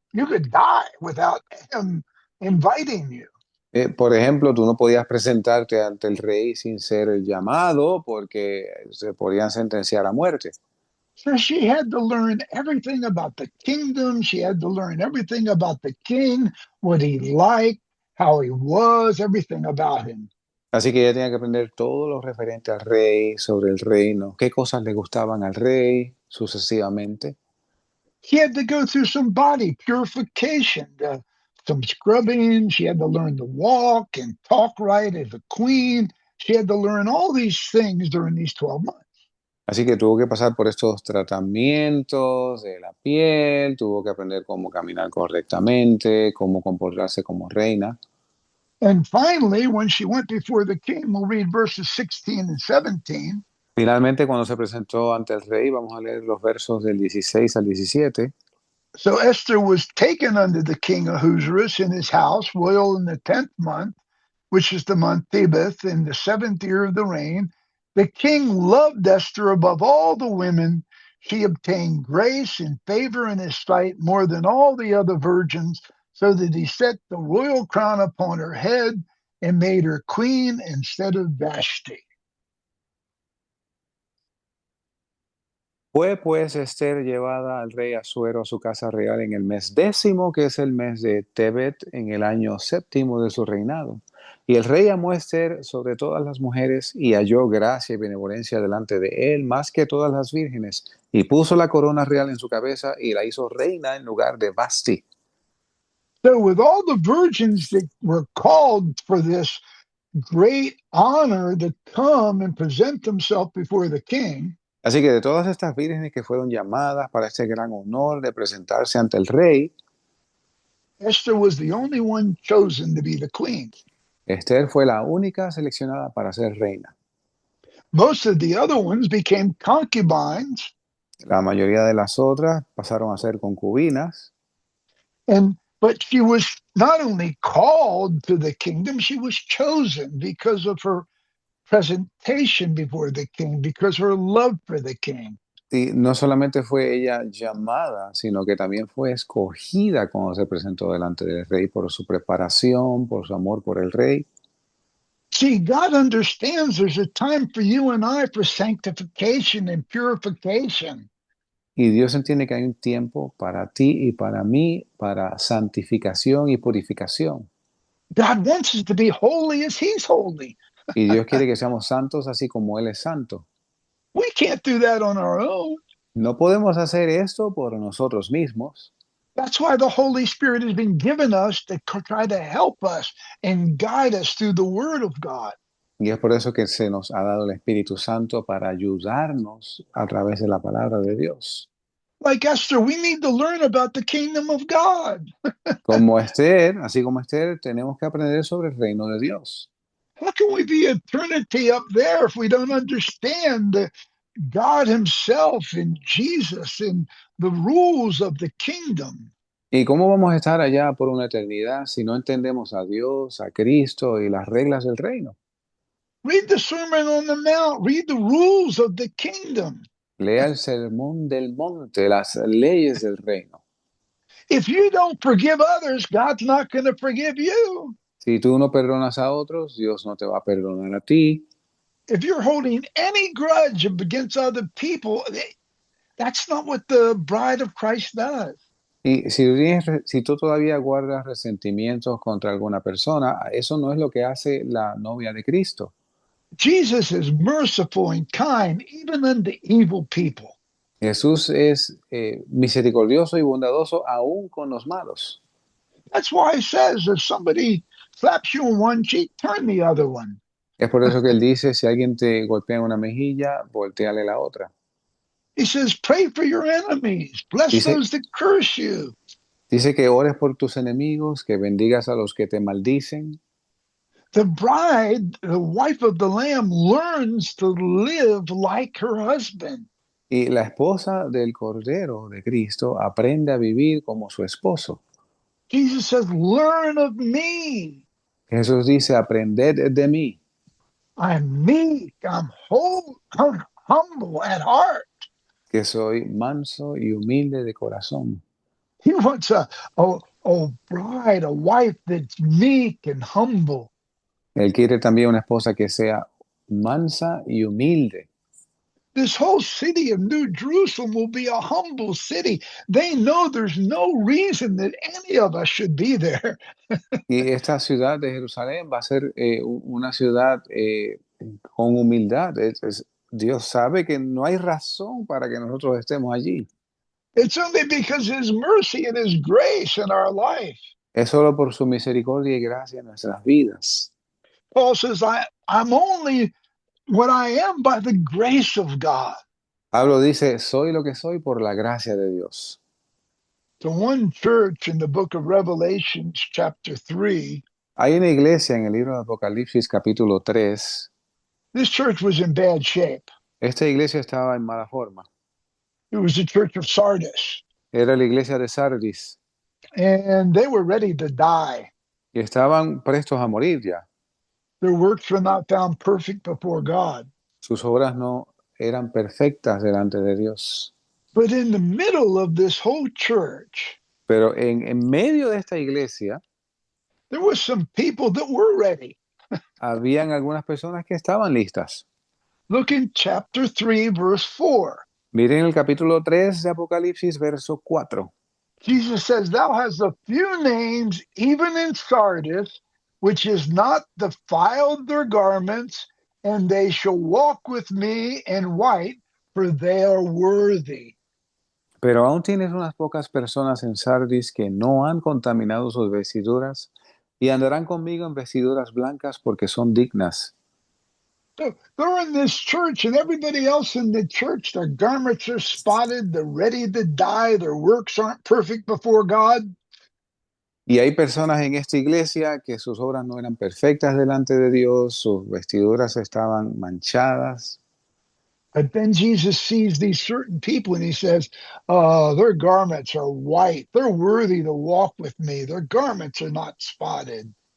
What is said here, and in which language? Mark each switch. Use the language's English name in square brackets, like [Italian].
[English] You could die without him inviting you. [Spanish] Por ejemplo, tú no podías presentarte ante el rey sin ser llamado porque se podían sentenciar a muerte. [English] So she had to learn everything about the kingdom. She had to learn everything about the king, what he liked, how he was, everything about him. [Spanish] Así que ella tenía que aprender todo lo referente al rey, sobre el reino, qué cosas le gustaban al rey, sucesivamente. [English] She had to go through some body purification, some scrubbing. She had to learn to walk and talk right as a queen. She had to learn all these things during these 12 months. [Spanish] Así que tuvo que pasar por estos tratamientos de la piel, tuvo que aprender cómo caminar correctamente, cómo comportarse como reina. [English] And finally, when she went before the king, we'll read verses 16 and 17. [Spanish] Finalmente, cuando se presentó ante el rey, vamos a leer los versos del 16 al 17. [English] So Esther was taken unto the king Ahasuerus in his house, royal in the 10th month, which is the month Tebeth, in the 7th year of the reign. The king loved Esther above all the women. She obtained grace and favor in his sight more than all the other virgins, so that he set the royal crown upon her head and made her queen instead of Vashti. [Spanish] Fue pues Esther llevada al rey Asuero a su casa real en el mes 10º, que es el mes de Tebet, en el año 7º de su reinado. Y el rey amó a Esther sobre todas las mujeres y halló gracia y benevolencia delante de él más que todas las vírgenes. Y puso la corona real en su cabeza y la hizo reina en lugar de Vasti. [English] So with all the virgins that were called for this great honor to come and present themselves before the king, [Spanish] Así que de todas estas vírgenes que fueron llamadas para este gran honor de presentarse ante el rey, [English] Esther was the only one chosen to be the queen. [Spanish] Esther fue la única seleccionada para ser reina. [English] Most of the other ones became concubines, [Spanish] La mayoría de las otras pasaron a ser concubinas, [English] but she was not only called to the kingdom, she was chosen because of her presentation before the king, because her love for the king. [Spanish] y no solamente fue ella llamada, sino que también fue escogida cuando se presentó delante del rey por su preparación, por su amor por el rey. [English] See, God understands there's a time for you and I for sanctification and purification. [Spanish] Y Dios entiende que hay un tiempo para ti y para mí, para santificación y purificación. [English] God wants us to be holy as He's holy. [Spanish] Y Dios quiere que seamos santos así como Él es santo. [English] We can't do that on our own. [Spanish] No podemos hacer esto por nosotros mismos. [English] That's why the Holy Spirit has been given us to try to help us and guide us through the Word of God. [Spanish] Y es por eso que se nos ha dado el Espíritu Santo para ayudarnos a través de la palabra de Dios. [English] Like Esther, we need to learn about the kingdom of God. [Spanish] Como Esther, así como Esther, tenemos que aprender sobre el reino de Dios. [English] How can we be eternity up there if we don't understand God Himself and Jesus and the rules of the kingdom? [Spanish] ¿Y cómo vamos a estar allá por una eternidad si no entendemos a Dios, a Cristo y las reglas del reino? [English] Read the Sermon on the Mount, read the rules of the kingdom. [Spanish] Lea el sermón del monte, las leyes del reino. [English] If you don't forgive others, God's not going to forgive you. [Spanish] Si tú no perdonas a otros, Dios no te va a perdonar a ti. [English] If you're holding any grudge against other people, that's not what the bride of Christ does. [Spanish] Y si tú todavía guardas resentimientos contra alguna persona, eso no es lo que hace la novia de Cristo. [English] Jesus is merciful and kind, even unto evil people. [Spanish] Jesús es misericordioso y bondadoso aún con los malos. [English] That's why he says if somebody slaps you on one cheek, turn the other one. [Spanish] Es por eso que él dice, si alguien te golpea en una mejilla, volteale la otra. [English] He says, pray for your enemies, bless [Spanish] Dice, [English] those that curse you. [Spanish] dice que ores por tus enemigos, que bendigas a los que te maldicen. [English] The bride, the wife of the Lamb, learns to live like her husband. [Spanish] Y la esposa del Cordero de Cristo aprende a vivir como su esposo. [English] Jesus says, learn of me. [Spanish] Jesús dice, aprended de mí, [English] I'm meek, I'm humble at heart. [Spanish] que soy manso y humilde de corazón. [English] He wants a bride, a wife that's meek and humble. [Spanish] Él quiere también una esposa que sea mansa y humilde. [English] This whole city of New Jerusalem will be a humble city. They know there's no reason that any of us should be there. [Spanish] Y esta ciudad de Jerusalén va a ser una ciudad con humildad. Dios sabe que no hay razón para que nosotros estemos allí. [English] It's only because His mercy and His grace in our life. [Spanish] Es solo por su misericordia y gracia en nuestras vidas. [English] Paul says, I'm only what I am by the grace of God. [Spanish] Pablo dice, soy lo que soy por la gracia de Dios. [English] To one church in the book of Revelations, chapter 3, [Spanish] Hay una iglesia en el libro de Apocalipsis capítulo 3. [English] this church was in bad shape. [Spanish] Esta iglesia estaba en mala forma. [English] It was the church of Sardis, [Spanish] Era la iglesia de Sardis [English] and they were ready to die. [Spanish] y estaban prestos a morir ya. [English] Their works were not found perfect before God. [Spanish] Sus obras no eran perfectas delante de Dios. [English] But in the middle of this whole church, [Spanish] Pero en medio de esta iglesia, [English] there was some people that were ready. [Spanish] habían algunas personas que estaban listas. [English] Look in chapter 3, verse 4. [Spanish] Miren el capítulo 3 de Apocalipsis, verso 4. [English] Jesus says, Thou hast a few names, even in Sardis, which is not defiled their garments, and they shall walk with me in white, for they are worthy. [Spanish] Pero aún tienes unas pocas personas en Sardis que no han contaminado sus vestiduras y andarán conmigo en vestiduras blancas porque son dignas. [English] So they're in this church, and everybody else in the church, their garments are spotted, they're ready to die, their works aren't perfect before God. [Spanish] Y hay personas en esta iglesia que sus obras no eran perfectas delante de Dios, sus vestiduras estaban manchadas. [English] But then Jesus sees these certain people and he says, their garments are white. They're worthy to walk with me. Their garments are not spotted.